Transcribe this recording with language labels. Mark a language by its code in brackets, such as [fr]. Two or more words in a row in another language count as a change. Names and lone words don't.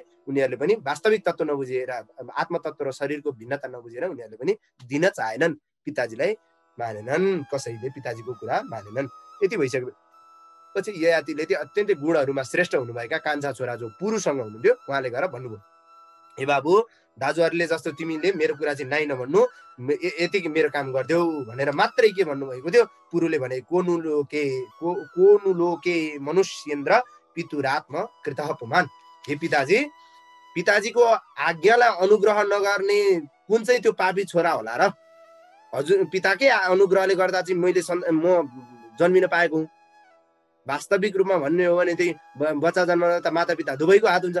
[ne] उनीहरूले पनि वास्तविक तत्त्व नबुझेर, आत्मतत्त्व र शरीरको भिन्नता नबुझेर उनीहरूले पनि दिन चाहेनन्, पिताजीलाई मानेनन्, कसैले पिताजीको कुरा मानेनन्। यति भइसकेपछि ययातिले त्यो अत्यन्तै गुणहरूमा श्रेष्ठ हुनुभएका कान्छा छोरा जो पुरुषसँग हुनुहुन्थ्यो उहाँले गएर भन्नुभयो, हे बाबु, दाजुहरूले जस्तो तिमीले मेरो कुरा चाहिँ नाइ नभन्नु, यति मेरो काम गरिदेऊ भनेर मात्रै के भन्नुभएको थियो। पुरुले भने, [sa] कोनुलोके मनुष्येन्द्र पितुरात्म कृतः पुमान, [ne] हे पिताजी, पिताजीको आज्ञालाई अनुग्रह नगर्ने कुन चाहिँ त्यो पापी छोरा होला र? हजुर पिताकै अनुग्रहले गर्दा चाहिँ मैले म जन्मिन पाएको हुँ। वास्तविक रूपमा भन्ने हो भने चाहिँ बच्चा जन्मन त माता पिता दुवैको हात हुन्छ।